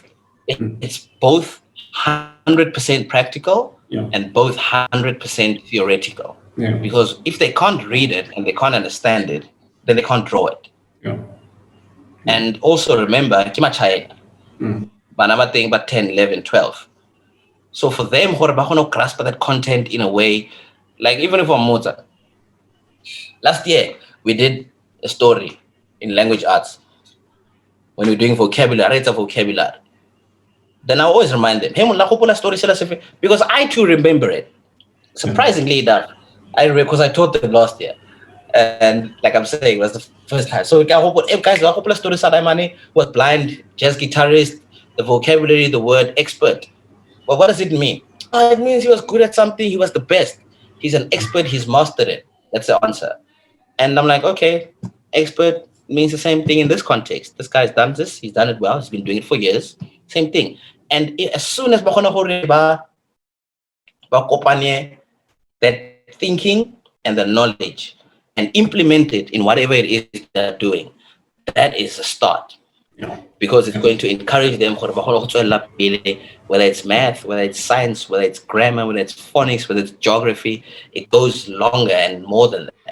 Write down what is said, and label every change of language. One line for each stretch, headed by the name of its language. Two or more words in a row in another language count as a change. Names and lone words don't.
English: It's both 100% practical and both 100% theoretical. Yeah. Because if they can't read it and they can't understand it, then they can't draw it. Yeah. And also remember, kima China, banama thing about 10, 11, 12. So for them,
Tswana: gore ba kgona go
English: grasp that content in a way, like even if I'm Mozart. Last year, we did a story in language arts when we're doing vocabulary, it's a vocabulary. Then I always remind them,
Tswana: hey, la gopola story sela sefe,
English: because I too remember it. Surprisingly enough, I remember because I taught them last year. And like I'm saying, it was the first time. So guys,
Tswana: la gopola
English: story Sadamani was blind, jazz guitarist, the vocabulary, the word expert. Well, what does it mean? Oh, it means he was good at something, he was the best. He's an expert, he's mastered it. That's the answer. And I'm like, okay, expert means the same thing in this context. This guy's done this, he's done it well, he's been doing it for years. Same thing. And as soon as
Tswana: ba kopanye
English: that thinking and the knowledge and implement it in whatever it is they're doing, that is a start. Because it's going to encourage them, whether it's math, whether it's science, whether it's grammar, whether it's phonics, whether it's geography, it goes longer and more than that.